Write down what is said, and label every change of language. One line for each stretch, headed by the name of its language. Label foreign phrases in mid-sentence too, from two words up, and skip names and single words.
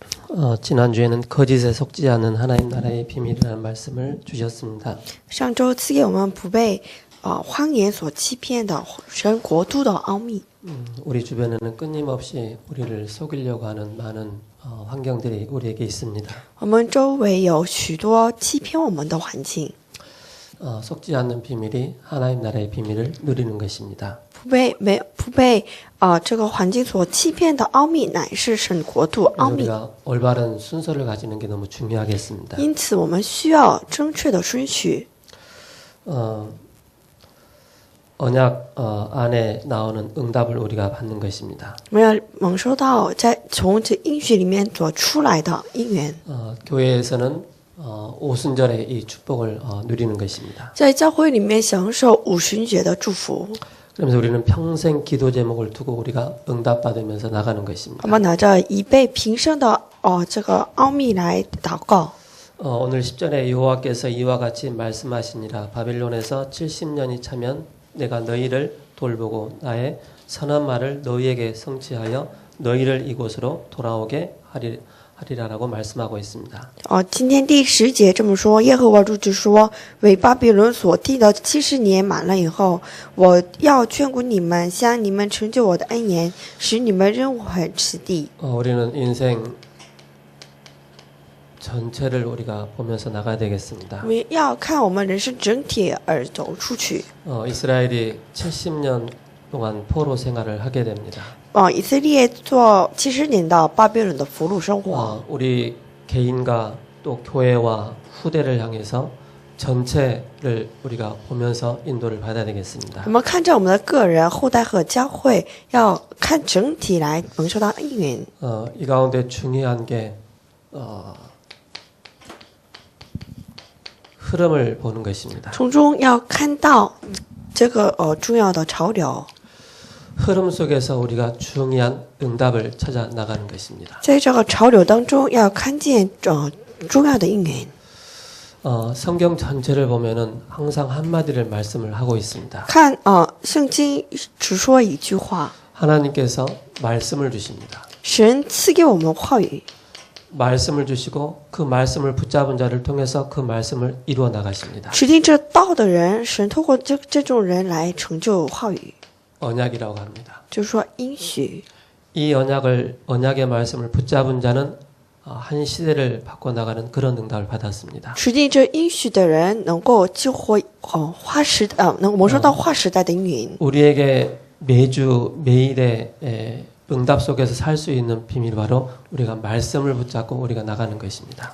Korean: 지난주에는 거짓에 속지 않는 하나님 나라의 비밀이라는 말씀을 주셨습니다.
Chinese: 上周赐给我们不被谎言所欺骗的神国度的奥秘。
Korean: 우리 주변에는 끊임없이 우리를 속이려고 하는 많은 환경들이 우리에게 있습니다.
Chinese: 我们周围有许多欺骗我们的环境，
Korean: 속지 않는 비밀이 하나님 나라의 비밀을 누리는 것입니다.
Chinese: 不被这个环境所欺骗的奥秘，乃是神国度奥
Korean: 그래서
Chinese: 秘。
Korean: 우리가 올바른 순서를 가지는 게 너무 중요하겠습니다.
Chinese: 因此，我们需要正确的顺序。
Korean: 언약 안에 나오는 응답을 우리가 받는 것입니다.
Chinese: 我们要蒙受到从这应许里面所出来的应允。
Korean: 교회에서는 오순절에 이 축복을 누리는 것입니다.
Chinese: 在教会里面享受五旬节的祝福。
Korean: 그러면서 우리는 평생 기도 제목을 두고 우리가 응답받으면서 나가는 것입니다.
Chinese: 我们拿着已被平生的这个奥秘来祷告。
Korean: 오늘 10절에 여호와께서 이와 같이 말씀하시니라. 바빌론에서 70년이 차면 내가 너희를 돌보고 나의 선한 말을 너희에게 성취하여 너희를 이곳으로 돌아오게 하리라라고 말씀하고 있습니다.
Chinese: 今天第10节这么说，耶和华主旨说，为巴比伦所定的70年满了以后，我要眷顾你们，向你们成就我的恩言，使你们仍回此地。
Korean: 우리는 인생 전체를 우리가 보면서 나가야 되겠습니다.
Chinese: 我们要看我们人生整体而走出去。
Korean: 이스라엘이 70년 동안 포로 생활을 하게 됩니다.
Chinese: 以色列做70年的巴比伦的俘虏生活。
Korean: 우리 개인과 또 교회와 후대를 향해서 전체를 우리가 보면서 인도를 받아야 되겠습니다.
Chinese: 我们看着我们的个人、后代和教会，要看整体来蒙受到恩允。
Korean: 이 가운데 중요한 게 흐름을 보는 것입니다.
Chinese: 从中要看到这个重要的潮流。
Korean: 흐름 속에서 우리가 중요한 응답을 찾아 나가는 것입니다.
Chinese: 在这个潮流当中，要看见重要的应允。
Korean: 성경 전체를 보면은 항상 한마디를 말씀을 하고 있습니다.
Chinese: 看圣经只说一句话，
Korean: 하나님께서 말씀을 주십니다.
Chinese: 神赐给我们话语，
Korean: 말씀을 주시고 그 말씀을 붙잡은 자를 통해서 그 말씀을 이루어 나가십니다.
Chinese: 指定这道的人，神透过这种人来成就话语，
Korean: 언약이라고 합니다.
Chinese: 就是说应许。
Korean: 이 언약의 말씀을 붙잡은 자는 한 시대를 바꿔 나가는 그런 응답을 받았습니다.
Chinese: 指定这应许的人，能够救活能蒙受到划时代的应允。
Korean: 우리에게 매주 매일의 응답 속에서 살 수 있는 비밀이 바로 우리가 말씀을 붙잡고 우리가 나가는 것입니다.